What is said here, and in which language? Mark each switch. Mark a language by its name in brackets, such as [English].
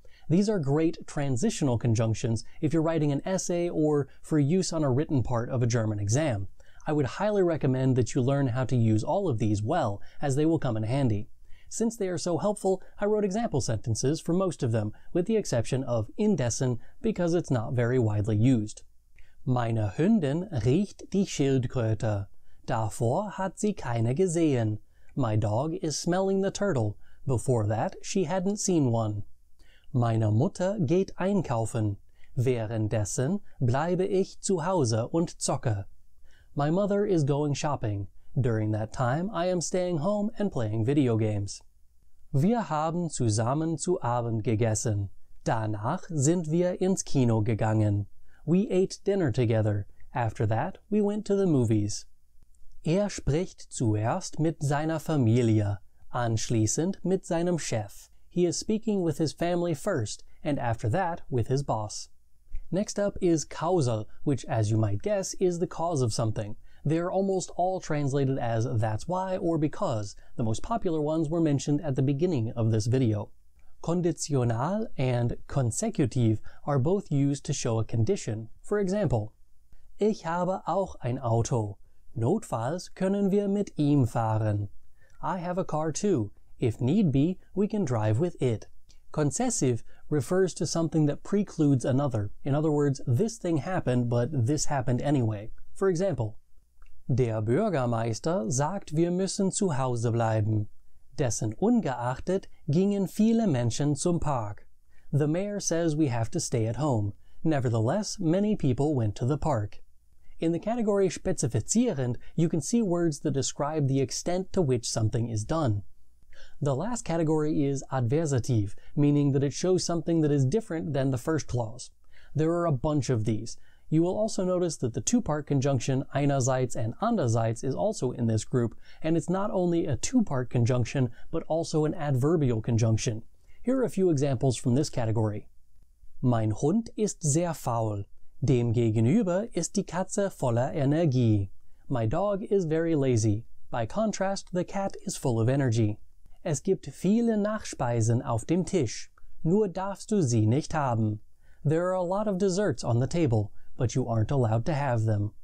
[English] These are great transitional conjunctions if you're writing an essay or for use on a written part of a German exam. I would highly recommend that you learn how to use all of these well, as they will come in handy. Since they are so helpful, I wrote example sentences for most of them, with the exception of indessen, because it's not very widely used. [German] Meine Hündin riecht die Schildkröte. Davor hat sie keine gesehen. [English] My dog is smelling the turtle. Before that, she hadn't seen one. [German] Meine Mutter geht einkaufen. Währenddessen bleibe ich zu Hause und zocke. [English] My mother is going shopping. During that time, I am staying home and playing video games. [German] Wir haben zusammen zu Abend gegessen. Danach sind wir ins Kino gegangen. [English] We ate dinner together. After that, we went to the movies. [German] Er spricht zuerst mit seiner Familie, anschließend mit seinem Chef. [English] He is speaking with his family first, and after that with his boss. Next up is causal, which, as you might guess, is the cause of something. They are almost all translated as that's why or because. The most popular ones were mentioned at the beginning of this video. Konditional and consecutiv are both used to show a condition. For example, [German] Ich habe auch ein Auto. Notfalls können wir mit ihm fahren. [English] I have a car too. If need be, we can drive with it. Concessive refers to something that precludes another. In other words, this thing happened, but this happened anyway. For example, [German] Der Bürgermeister sagt, wir müssen zu Hause bleiben. Dessen ungeachtet gingen viele Menschen zum Park. [English] The mayor says we have to stay at home. Nevertheless, many people went to the park. In the category spezifizierend, you can see words that describe the extent to which something is done. The last category is adversative, meaning that it shows something that is different than the first clause. There are a bunch of these. You will also notice that the two-part conjunction einerseits and andererseits is also in this group, and it's not only a two-part conjunction, but also an adverbial conjunction. Here are a few examples from this category. [German] Mein Hund ist sehr faul. Demgegenüber ist die Katze voller Energie. [English] My dog is very lazy. By contrast, the cat is full of energy. [German] Es gibt viele Nachspeisen auf dem Tisch. Nur darfst du sie nicht haben. [English] There are a lot of desserts on the table, but you aren't allowed to have them.